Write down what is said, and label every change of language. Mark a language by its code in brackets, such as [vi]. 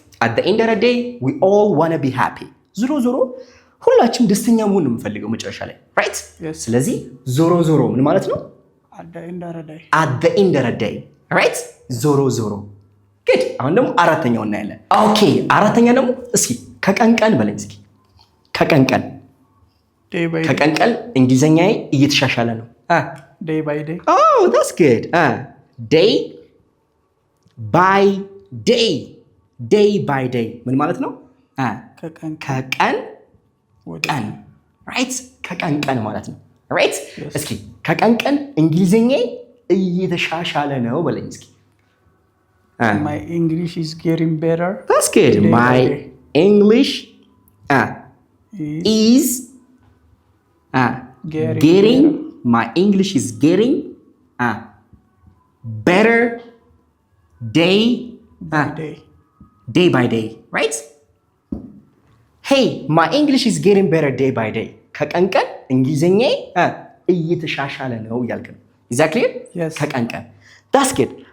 [en] At the end of the day, we all wanna be happy. [am] ዞሮ ዞሮ ሁላችንም ደስተኛ መሆን ነው የምንፈልገው መጨረሻ ላይ [en] right? Yes. [am] ስለዚህ ዞሮ ዞሮ ምን ማለት ነው? [en] At the end of the day. At the end of the day, right? [am] ዞሮ ዞሮ [en] good. [am] አሁን ደግሞ አራተኛው እናያለን። ኦኬ አራተኛ ደግሞ እስኪ ከቀን ቀን በለኝ እስኪ ከቀን ቀን [en] Day by day. [am] ከቀን ቀን እንግሊዘኛዬ እየተሻሻለ ነው። [en] Day by day. Oh, that's good. Day by day. Day by day [am] ምን ማለት ነው? ከቀን ከቀን ቀን [en] right? [am] ከቀን ቀን ማለት ነው right? እስኪ ከቀን ቀን እንግሊዘኛዬ እየተሻሻለ ነው በለኝ እስኪ። [en] My English is getting better. That's good. Day by My day. English is getting my English is getting better day Day. day by day, right? Hey, my English is getting better day by day. [am] ከቀን ቀን እንግሊዘኛዬ እየተሻሻለ ነው እያልክ ነው። [en] Is that clear? Yes. [am] ከቀን ቀን [en] That's good.